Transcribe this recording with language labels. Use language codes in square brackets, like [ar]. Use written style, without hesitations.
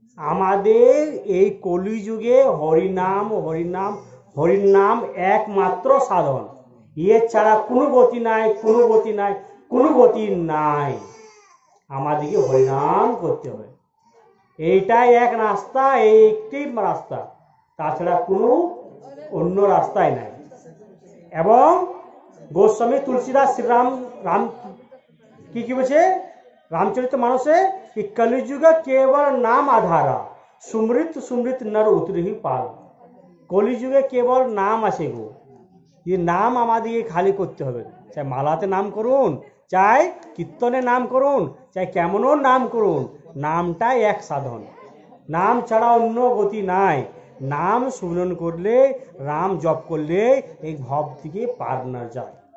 [bn] আমাদের এই কলিযুগে হরিনাম হরিনাম হরিনাম একমাত্র সাধন, এর ছাড়া কোনো গতি নাই, কোনো গতি নাই, কোনো গতি নাই। আমাদেরকে হরিনাম করতে হবে, এইটাই এক রাস্তা, এই একটি রাস্তা, তাছাড়া কোনো অন্য রাস্তাই নাই। এবং গোস্বামী তুলসীদাস শ্রীরাম রাম কি বলছে রামচরিত মানসে [hi] कि कलिजुग केवल नाम आधारा सुमृत सुमृत नर उतरी पाल। [bn] কলিযুগে কেবল নাম আছে গো, এই নাম আমাদেরকে খালি করতে হবে। চাই মালাতে নাম করুন, চাই কীর্তনে নাম করুন, চাই কেমনও নাম করুন, নামটাই এক সাধন। নাম ছাড়া অন্য গতি নাই। নাম স্মরণ করলে, রাম জপ করলে এই ভব থেকে পার না যায়।